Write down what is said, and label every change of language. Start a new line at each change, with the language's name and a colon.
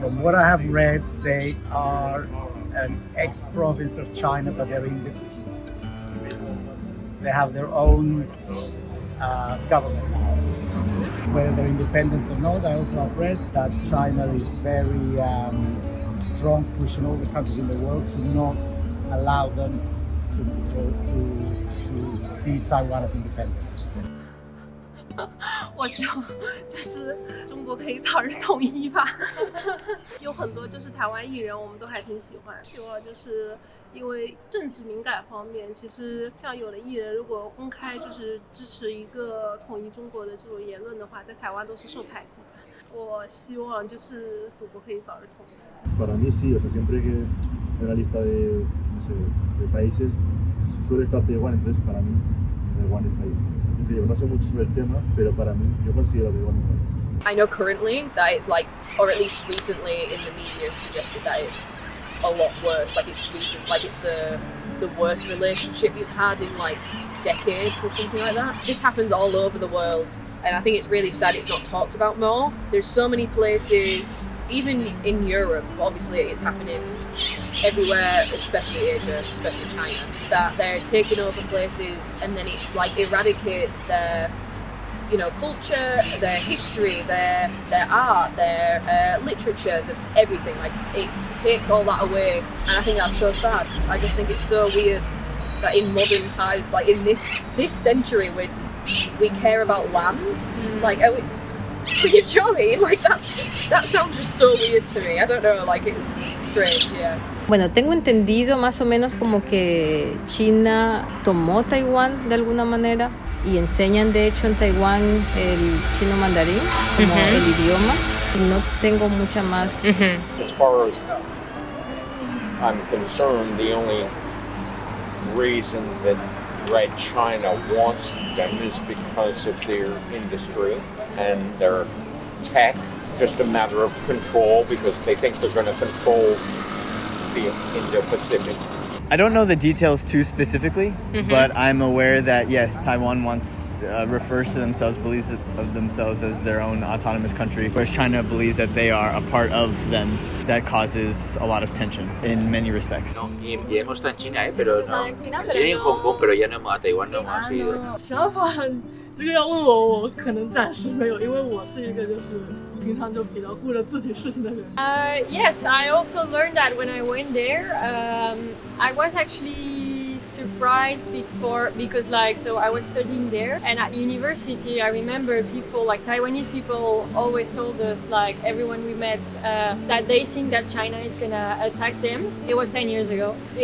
English: From what I have read, they are an ex-province of China, but they have their own government now. Whether they're independent or not, I also have read that China is very strong, pushing all the countries in the world to not allow them to see Taiwan as independent.
Chinese: 我希望就是中国可以早日统一吧。有很多就是台湾艺人，我们都还挺喜欢。希望就是因为政治敏感方面，其实像有的艺人如果公开就是支持一个统一中国的这种言论的话，在台湾都是受排挤的。我希望就是祖国可以早日统一。
Spanish: Para mí sí, o sea, siempre que en la lista de, no sé, de países suele estar Taiwán, entonces para mí Taiwán está ahí. Yo no sé mucho sobre el tema, pero para mí yo considero Taiwán un país.
English: I know currently that it's like, or at least recently in the media suggested that it's a lot worse. Like it's recent, like it's the worst relationship you've had in like decades or something like that. This happens all over the world, and I think it's really sad it's not talked about more. There's so many places, even in Europe, obviously it's happening everywhere, especially Asia, especially China, that they're taking over places and then it like eradicates their, you know, culture, their history, their art, their literature, everything. Like it takes all that away, and I think that's so sad. I just think it's so weird that in modern times, like in this century, we care about land. Like, are we, you know what I mean? Like that sounds just so weird to me. I don't know. Like it's strange, yeah.
Spanish: Bueno, tengo entendido más o menos como que China tomó Taiwán de alguna manera y enseñan de hecho en Taiwán el chino mandarín como el idioma y no tengo mucha más.
English: As far as I'm concerned, the only reason that Red China wants them is because of their industry and their tech. Just a matter of control because they think they're going to control the Indo-Pacific. I don't know the details too specifically, but I'm aware that yes, Taiwan refers to themselves, believes of themselves as their own autonomous country, whereas China believes that they are a part of them. That causes a lot of tension in many respects.
Spanish: No, y hemos estado en China, pero no. En China y en Hong Kong, pero ya no hemos a Taiwán, no hemos ido.
Chinese: 想法这个要问我可能暂时没有，因为我是一个就是平常就比较顾着自己事情的人。
English: Yes, I also learned that when I went there. I was actually surprised because so I was studying there, and at university I remember people like Taiwanese people always told us, like everyone we met, that they think that China is gonna attack them. It was 10 years ago.